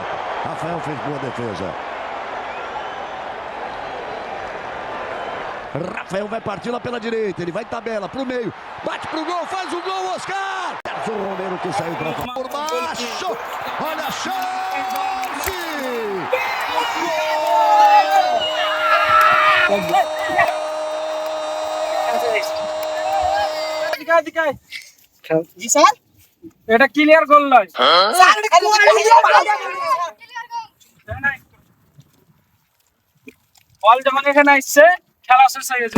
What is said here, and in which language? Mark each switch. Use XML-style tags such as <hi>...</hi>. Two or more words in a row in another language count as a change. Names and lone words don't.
<pt>Rafael fez boa defesa. Rafael vai partir lá pela direita, ele vai tabela pro meio, bate pro gol, faz o gol, Oscar! Sérgio Romero que saiu pra fora. Por baixo, olha a chance!</pt> <bn>জি স্যার এটা ক্লিয়ার গোল নয়। স্যার বল যখন এখানে আসছে খেলা শেষ হয়ে গেছে।</bn>